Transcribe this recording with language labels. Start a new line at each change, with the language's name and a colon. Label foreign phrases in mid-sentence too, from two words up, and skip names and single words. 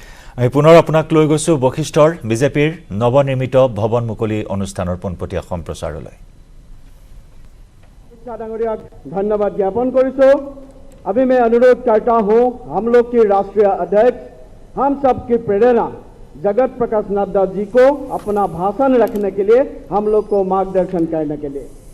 Assamese: আমি পুনৰ আপোনাক লৈ গৈছো বশিষ্ঠৰ বিজেপিৰ নৱনিৰ্মিত ভৱন মুকলি অনুষ্ঠানৰ পোনপটীয়া সম্প্ৰচাৰলৈ। ধন্যবাদ জ্ঞাপন কৰিছো।
Hindi: अभी मैं अनुरोध करता हूं हम लोग के राष्ट्रीय अध्यक्ष हम सब की प्रेरणा जगत प्रकाश नड्डा जी को अपना भाषण रखने के लिए हम लोग को मार्गदर्शन करने के लिए।